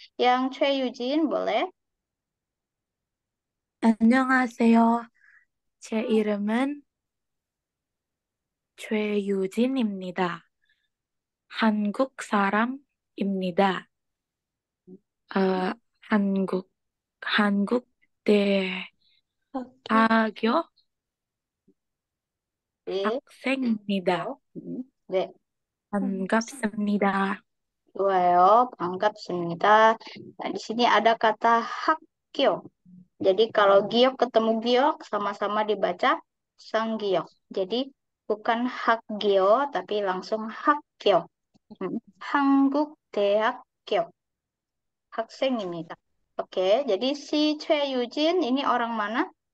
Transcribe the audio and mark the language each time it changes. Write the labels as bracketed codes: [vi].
[id] yang 최유진 boleh? [ko] 안녕하세요. 제 이름은 최유진입니다. 한국 사람입니다. 한국 대학교 네. 학생입니다. 네. 반갑습니다. 좋아요. 반갑습니다. [id] Nah, di sini ada kata hakyo. Jadi kalau giok ketemu giok sama-sama dibaca sanggiok. Jadi bukan hakgyo tapi langsung hakyo. [ko] 한국 대학교 학생입니다. [id] Oke, jadi si 최유진 ini orang mana?